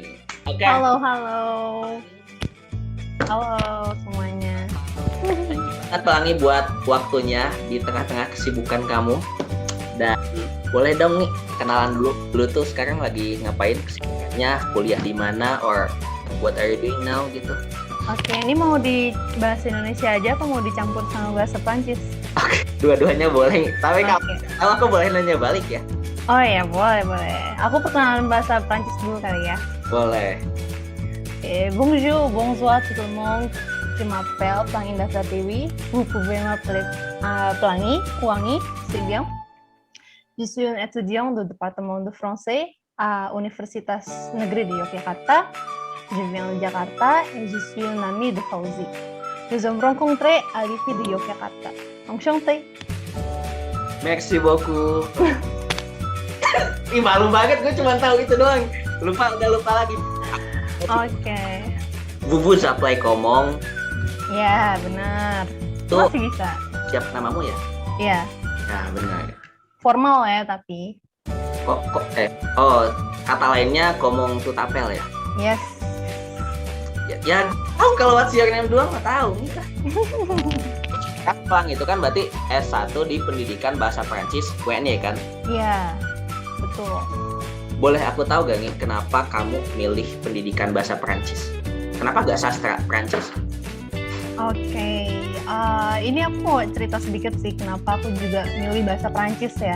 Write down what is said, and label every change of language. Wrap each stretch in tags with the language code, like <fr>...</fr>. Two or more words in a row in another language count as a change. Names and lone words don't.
<id>Oke. Halo semuanya. Pelangi buat waktunya di tengah-tengah kesibukan kamu. Dan boleh dong nih kenalan dulu tuh sekarang lagi ngapain, kesibukannya, kuliah di mana,</id> <en>or what are you doing now gitu.</en> <id>Oke, ini mau di bahasa Indonesia aja atau mau dicampur sama bahasa Prancis? Oke, dua-duanya boleh. Tapi kalau aku boleh nanya balik ya? Oh ya, boleh. Aku perkenalan bahasa Prancis dulu kali ya. Boleh.</id> <fr>Bonjour, bonsoir tout le monde. Je m'appelle Pelangi Pratiwi. Vous pouvez m'appeler Pelangi, Wangi, c'est bien. Je suis un étudiant du département de français à Universitas Negeri de Yogyakarta. Je viens de Jakarta et je suis un ami de Fauzi. Nous sommes rencontrés à l'IFI de Yogyakarta. Enchanté. Merci beaucoup.</fr> <id>Ih, malu banget, gue cuma tahu itu doang. Udah lupa lagi. Oke.</id> <fr>Vous appelez comment?</fr> <id>Ya, benar. Tuh, masih bisa. Siap namamu ya? Iya. Ya, benar. Formal ya, tapi. Kata lainnya</id> <fr>komong tutapel</fr> <id>ya? Yes. Ya tahu kalau</id> <en>what's your name</en> <id>doang nggak tahu nih kah? Pelangi itu kan berarti S1 di pendidikan bahasa Prancis UNY kan? Iya, betul. Boleh aku tahu gak nih kenapa kamu milih pendidikan bahasa Prancis? Kenapa gak sastra Prancis? Oke, ini aku mau cerita sedikit sih kenapa aku juga milih bahasa Prancis ya.</id>